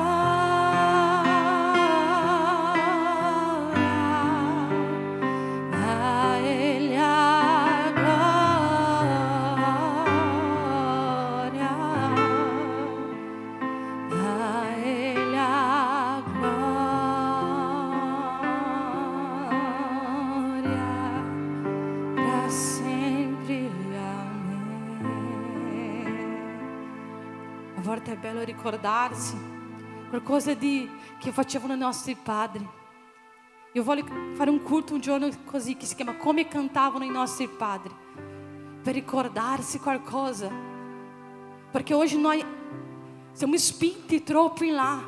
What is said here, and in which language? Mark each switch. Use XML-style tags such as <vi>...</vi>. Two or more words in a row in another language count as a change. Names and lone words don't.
<pt>glória, a Ele a glória, a Ele a glória, para sempre, amém.</pt> <it>A volte è bello ricordarsi qualcosa che facevano i nostri padri. Io voglio fare un culto un giorno così, che si chiama Come cantavano i nostri padri, per ricordarsi qualcosa, perché oggi noi siamo spinti troppo in là.</it>